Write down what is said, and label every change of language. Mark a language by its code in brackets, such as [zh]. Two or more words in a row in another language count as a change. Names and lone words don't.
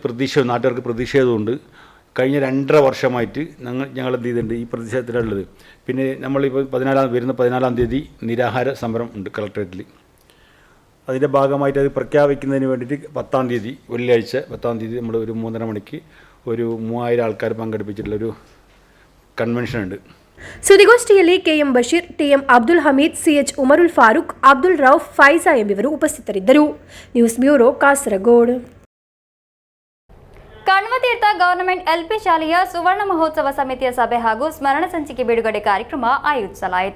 [ml] ഞങ്ങൾക്കതിൽ നാട്ടുകാർക്ക് പ്രതിഷേധമുണ്ട്. കഴിഞ്ഞ 2.5 വർഷമായിട്ട് ഞങ്ങൾ എന്ത് ചെയ്തിട്ടുണ്ട് ഈ പ്രതിഷേധത്തിലുള്ളത്. പിന്നെ നമ്മളിപ്പോൾ 14-ാം തീയതി നിരാഹാര സമരം ഉണ്ട് കളക്ടറേറ്റിൽ. അതിൻ്റെ ഭാഗമായിട്ട് അത് പ്രഖ്യാപിക്കുന്നതിന് വേണ്ടിയിട്ട് 10-ാം തീയതി വെള്ളിയാഴ്ച 10-ാം തീയതി നമ്മൾ ഒരു 3:30 മണിക്ക് ഒരു 3000 ആൾക്കാർ പങ്കെടുപ്പിച്ചിട്ടുള്ളൊരു കൺവെൻഷൻ ഉണ്ട്. [kn] ಸುದ್ದಿಗೋಷ್ಠಿಯಲ್ಲಿ ಕೆಎಂ ಬಶೀರ್, ಟಿಎಂ ಅಬ್ದುಲ್ ಹಮೀದ್, ಸಿಎಚ್ ಉಮರುಲ್ ಫಾರೂಕ್, ಅಬ್ದುಲ್ ರೌಫ್, ಫೈಜಾ ಎಂಬಿವರು ಉಪಸ್ಥಿತರಿದ್ದರು. [en] News Bureau, [kn] ಕಾಸರಗೋಡು. ಕಣ್ವತೀರ್ಥ ಗವರ್ನಮೆಂಟ್ ಎಲ್ಪಿ ಶಾಲೆಯ ಸುವರ್ಣ ಮಹೋತ್ಸವ ಸಮಿತಿಯ ಸಭೆ ಹಾಗೂ ಸ್ಮರಣ ಸಂಚಿಕೆ ಬಿಡುಗಡೆ ಕಾರ್ಯಕ್ರಮ ಆಯೋಜಿಸಲಾಯಿತು.